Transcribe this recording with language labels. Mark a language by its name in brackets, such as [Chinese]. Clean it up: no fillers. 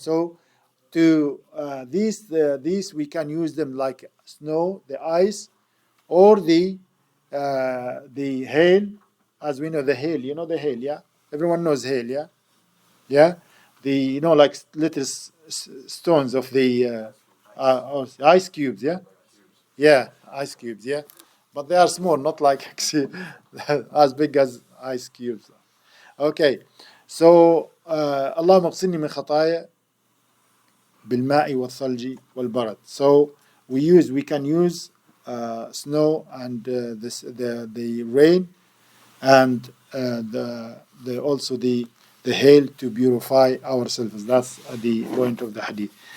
[English] So to these we can use them like snow, the ice, or the hail, as we know the hail. You know the hail, yeah. Everyone knows hail, yeah. Yeah, the like little stones of the ice cubes, yeah. Yeah, ice cubes, yeah. But they are small, not like actually as big as ice cubes. Okay, so [Arabic] اللهم اغسلني من خطايا بالماء والثلج والبرد. [English] So we can use snow and the rain and the also the hail to purify ourselves. That's the point of the hadith.